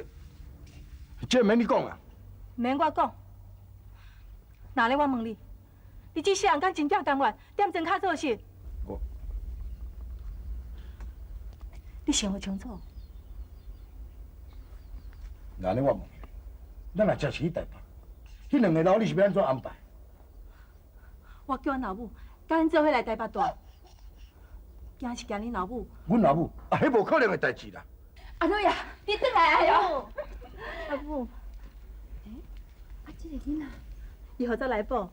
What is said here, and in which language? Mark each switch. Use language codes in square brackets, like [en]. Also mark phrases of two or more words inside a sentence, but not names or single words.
[nan] 这免你讲啊！免我讲。那咧，我问你，你这世人敢真正甘愿踮庄脚做事？你想好清楚。那呢，我问你，咱若真是去台北，迄两个老你是要安怎安排？我叫阮老母甲咱做伙来台北住，惊是惊恁老母。阮老母啊，迄无可能的代志啦。阿女呀，你转来哎哟！阿母，这个囡仔，伊何早来报？